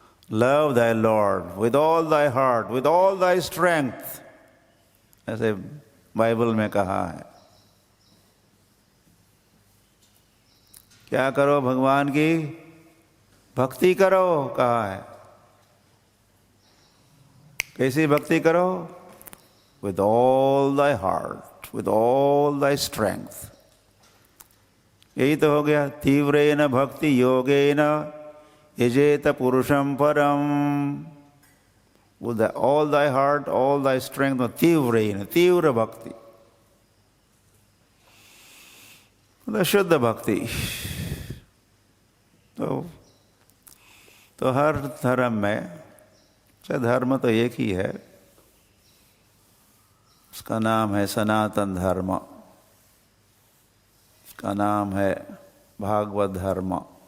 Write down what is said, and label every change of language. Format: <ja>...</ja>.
<en>love thy lord with all thy heart with all thy strength,</en> <hi>ऐसे Bible में कहा है। क्या करो? भगवान की भक्ति करो कहा है। कैसी भक्ति करो?</hi> <en>with all thy heart, with all thy strength।</en> <hi>यही तो हो गया।</hi> <sa>तीव्रेन भक्ति योगेन यजेत पुरुषम परम।</sa> <en>with all thy heart, all thy strength,</en> <hi>तीव्रेन, तीव्र भक्ति, मतलब शुद्ध भक्ति। तो हर धर्म में, चाहे धर्म तो एक ही है, उसका नाम है सनातन धर्म, उसका नाम है भागवत धर्म।</hi>